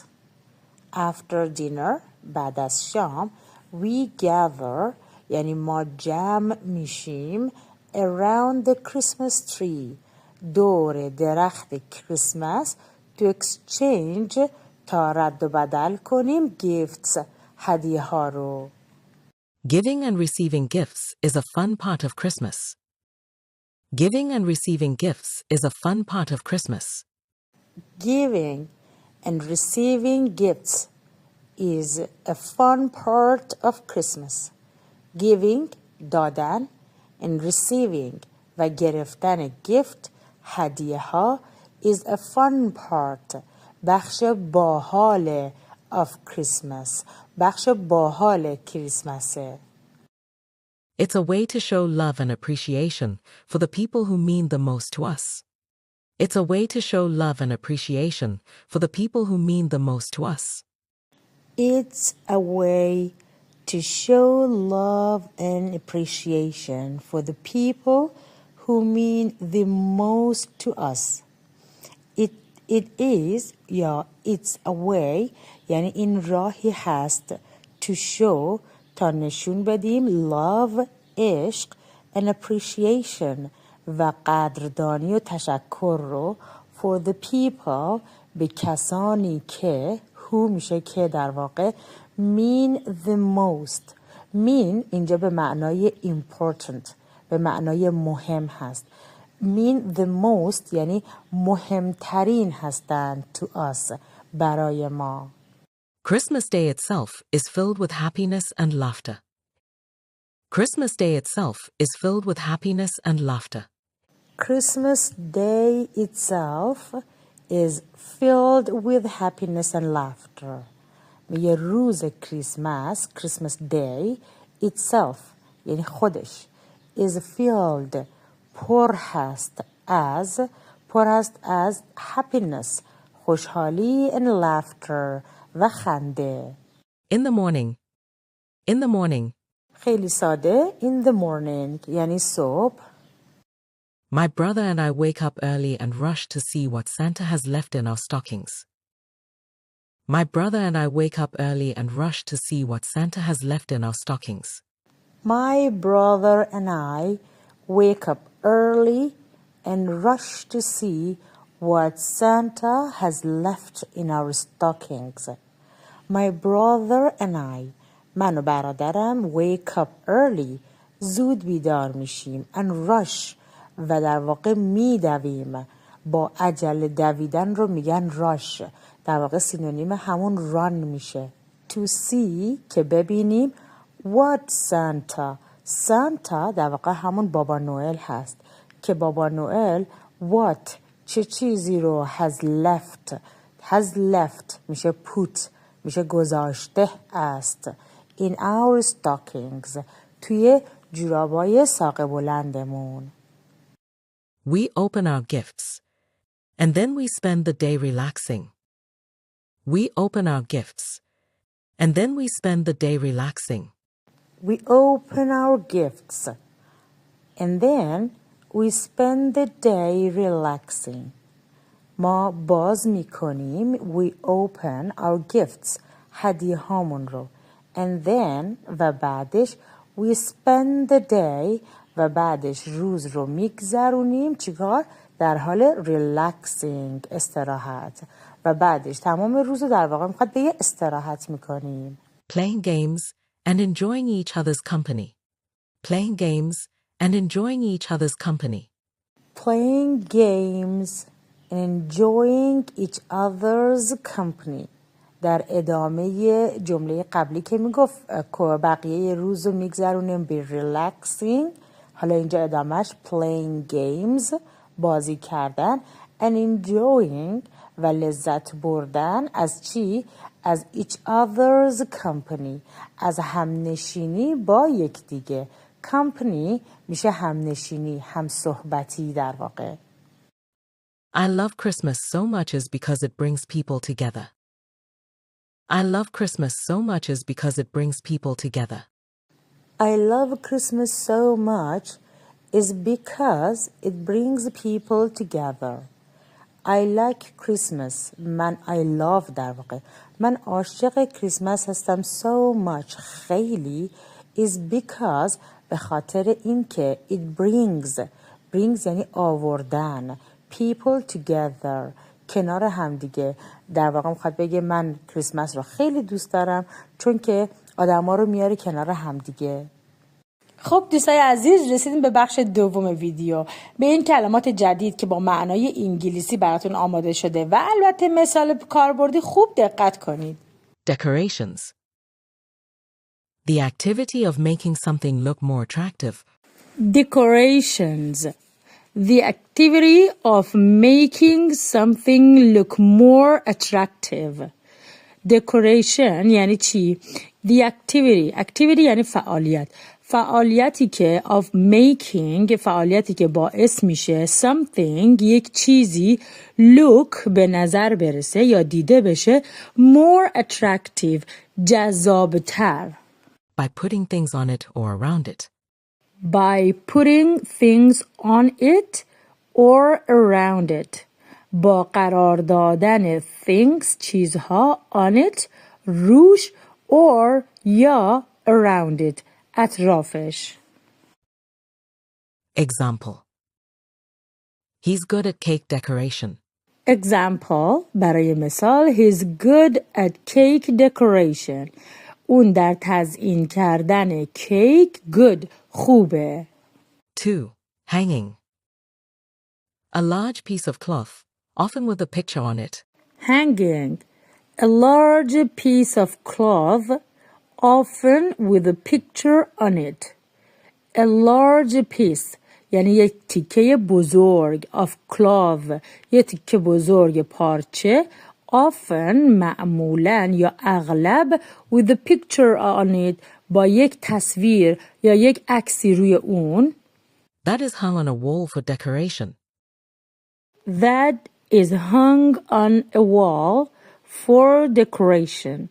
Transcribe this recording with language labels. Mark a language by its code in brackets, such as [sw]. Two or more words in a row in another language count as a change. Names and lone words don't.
[en] After dinner, [fa] بعد از شام, [en] we gather [fa] یعنی ما جمع میشیم [en] around the Christmas tree [fa] دور درخت کریسمس [en] to exchange [fa] تا رد و بدل کنیم gifts هدیه ها رو. [en] Giving and receiving gifts is a fun part of Christmas. Giving and receiving gifts is a fun part of Christmas. Giving and receiving gifts is a fun part of Christmas. Giving دادن and receiving [fa] و گرفتن [en] gift [fa] هدیه ها [en] is a fun part [fa] بخش باحال [en] of Christmas [fa] بخش باحال کریسمسه. [en] It's a way to show love and appreciation for the people who mean the most to us. It's a way to show love and appreciation for the people who mean the most to us. It's a way to show love and appreciation for the people who mean the most to us. It is یا it's a way [fa] یعنی این راهی هست [en] to show [fa] تا نشون بدیم love عشق [en] and appreciation [fa] و قدردانی و تشکر رو [en] for the people [fa] به کسانی که who میشه که در واقع [en] mean the most [fa] mean اینجا به معنای important به معنای مهم هست [en] mean the most [fa] یعنی مهمترین هستند [en] to us [fa] برای ما [en] Christmas Day itself is filled with happiness and laughter. Christmas Day itself is filled with happiness and laughter. Christmas Day itself is filled with happiness and laughter. [fa] میگه روز کریسمس [en] Christmas Day itself [fa] یعنی خودش [en] is filled [fa] پر هست از happiness خوشحالی [en] and laughter [fa] و خنده [en] In the morning, [fa] خیلی ساده [en] in the morning [fa] یعنی صبح [en] my brother and I wake up early and rush to see what Santa has left in our stockings. My brother and I wake up early and rush to see what Santa has left in our stockings. My brother and I wake up early and rush to see what Santa has left in our stockings. My brother and I [fa] من و برادرم [en] wake up early [fa] زود بیدار میشیم [en] and rush [fa] و در واقع میدویم با عجله دویدن رو میگن rush در واقع سینونیم همون run میشه [en] to see [fa] که ببینیم what Santa در واقع همون بابا نوئل هست که بابا نوئل what چه چیزی رو [en] has left [fa] میشه put میشه گذاشته است [en] in our stockings [fa] توی جورابای ساق بلندمون [en] We open our gifts, and then we spend the day relaxing. We open our gifts, and then we spend the day relaxing. We open our gifts and then we spend the day relaxing. [fa] ما باز میکنیم [en] we open our gifts [fa] هدیه هامون رو [en] and then [fa] و بعدش [en] we spend the day [fa] و بعدش روز رو میگذرونیم چیکار؟ در حال relaxing استراحت و بعدش تمام روز رو در واقع میخواد به یه استراحت میکنیم [en] Playing games and enjoying each other's company. Playing games and enjoying each other's company. Playing games and enjoying each other's company. [fa] در ادامه جمله قبلی که میگفت بقیه روز رو میگذرونیم به relaxing حالا اینجا ادامهش [en] playing games [fa] بازی کردن [en] and enjoying [fa] و لذت بردن از چی؟ از [en] each other's company [fa] از همنشینی با یکدیگه company میشه همنشینی همصحبتی در واقع [en] I love Christmas so much is because it brings people together. I love Christmas so much is because it brings people together. I love Christmas so much is because it brings people together. I like Christmas. I love [fa] در واقع. من عاشق کریسمس هستم [en] so much. [fa] خیلی [en] is because [fa] به خاطر اینکه [en] it brings [fa] یعنی آوردن [en] people together [fa] کنار همدیگه در واقع میخواد بگه من کریسمس رو خیلی دوست دارم چون که آدما رو میاره کنار همدیگه خب دوستای عزیز رسیدیم به بخش دوم ویدیو به این کلمات جدید که با معنای انگلیسی براتون آماده شده و البته مثال کاربردی خوب دقت کنید [en] Decorations. The activity of making something look more attractive. Decorations. The activity of making something look more attractive. [fa] Decoration یعنی چی؟ [en] The activity [fa] یعنی فعالیتی که [en] of making [fa] فعالیتی که باعث میشه something یک چیزی look به نظر برسه یا دیده بشه [en] more attractive [fa] جذابتر [en] by putting things on it or around it. By putting things on it or around it. [fa] با قرار دادن things چیزها [en] on it [fa] روش or یا [en] around it [fa] اطرافش. [en] Example. He's good at cake decoration. Example [fa] برای مثال [en] he's good at cake decoration. [fa] اون در تزیین کردن کیک good خوبه. [en] 2. Hanging. A large piece of cloth, often with a picture on it. Hanging. A large piece of cloth often with a picture on it. A large piece [fa] یعنی یک تیکه بزرگ [en] of cloth [fa] یک تیکه بزرگ پارچه often معمولاً یا اغلب [en] with a picture on it [fa] با یک تصویر یا یک عکسی روی اون. [en] That is hung on a wall for decoration. That is hung on a wall for decoration.